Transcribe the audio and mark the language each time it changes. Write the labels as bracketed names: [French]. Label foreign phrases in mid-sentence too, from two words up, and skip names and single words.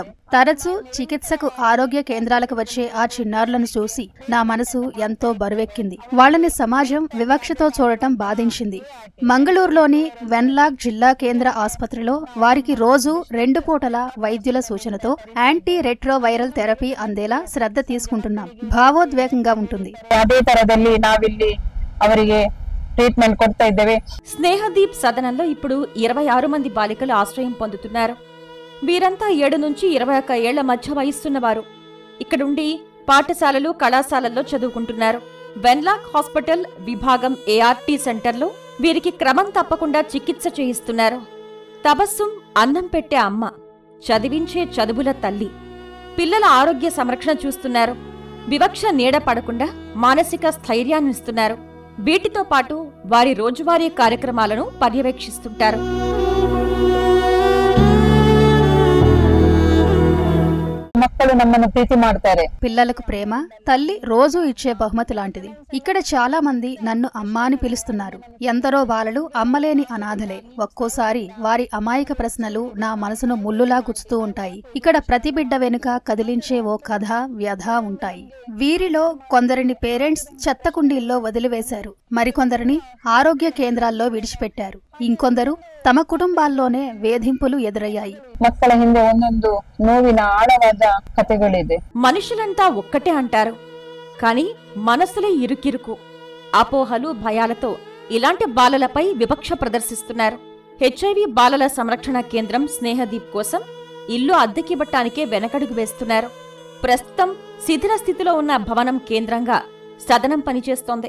[Telugu] తరచూ చికిత్సకు ఆరోగ్య కేంద్రాలకు వచ్చే ఆ చిన్నారులను చూసి నా మనసు ఎంతో బరువెక్కింది. వాళ్ళని సమాజం వివక్షతో చూడటం బాధించింది. మంగళూరులోని వెన్లాక్ జిల్లా కేంద్ర ఆసుపత్రిలో వారికి రోజు 2 పూటల వైద్యుల సూచనతో యాంటీ రెట్రోవైరల్ థెరపీ అందేలా శ్రద్ధ తీసుకుంటున్నాం. భావోద్వేగంగా ఉంటుంది. [Kannada] ಅದೇ ತರದಲ್ಲಿ ನಾವಿಲ್ಲಿ ಅವರಿಗೆ ಟ್ರೀಟ್ಮೆಂಟ್ ಕೊಡ್ತಾ ಇದ್ದೇವೆ. [Telugu] స్నేహదీప్ సదనంలో ఇప్పుడు 26 మంది బాలికలు ఆశ్రయం పొందుతున్నారు. వీరంతా 7 నుంచి 21 ఏళ్ల మధ్య వయస్సున్నవారు. ఇక్కడుండి పాఠశాలలు, కళాశాలల్లో చదువుకుంటున్నారు. వెన్లాక్ హాస్పిటల్ విభాగం ఏఆర్టీ సెంటర్లో వీరికి క్రమం తప్పకుండా చికిత్స చేయిస్తున్నారు. తబస్సుమ్ అన్నం పెట్టే అమ్మ, చదివించే చదువుల తల్లి. పిల్లల ఆరోగ్య సంరక్షణ చూస్తున్నారు. వివక్ష నీడ పడకుండా మానసిక స్థైర్యాన్నిస్తున్నారు. వీటితో పాటు వారి రోజువారీ కార్యక్రమాలను పర్యవేక్షిస్తుంటారు. [Kannada] ಮಕ್ಕಳು ನಮ್ಮನ್ನು ಪ್ರೀತಿ ಮಾಡ್ತಾರೆ. [Telugu] పిల్లలకు ప్రేమ తల్లి రోజూ ఇచ్చే బహుమతి లాంటిది. ఇక్కడ చాలా మంది నన్ను అమ్మా అని పిలుస్తున్నారు. ఎందరో బాలలు అమ్మలేని అనాథలే. ఒక్కోసారి వారి అమాయక ప్రశ్నలు నా మనసును ముల్లులా గుచ్చుతూ ఉంటాయి. ఇక్కడ ప్రతి బిడ్డ వెనుక కదిలించే ఓ కథ వ్యధ ఉంటాయి. వీరిలో కొందరిని పేరెంట్స్ చెత్త కుండీల్లో వదిలివేశారు. మరికొందరిని ఆరోగ్య కేంద్రాల్లో విడిచిపెట్టారు. ఇంకొందరు తమ కుటుంబాల్లోనే వేధింపులు ఎదురయ్యాయి. [Kannada] ಮಕ್ಕಳ ಹಿಂದೆ ಒಂದೊಂದು ನೋವಿನ ಆಳವಾದ ಕಥೆಗಳಿದೆ. [Telugu] మనుషులంతా ఒక్కటే అంటారు, కాని మనసులే ఇరుకిరుకు. అపోహలు భయాలతో ఇలాంటి బాలలపై వివక్ష ప్రదర్శిస్తున్నారు. హెచ్ఐవి బాలల సంరక్షణ కేంద్రం స్నేహదీప్ కోసం ఇల్లు అద్దెకివ్వటానికే వెనకడుగు వేస్తున్నారు. ప్రస్తుతం శిథిల స్థితిలో ఉన్న భవనం కేంద్రంగా సదనం పనిచేస్తోంది.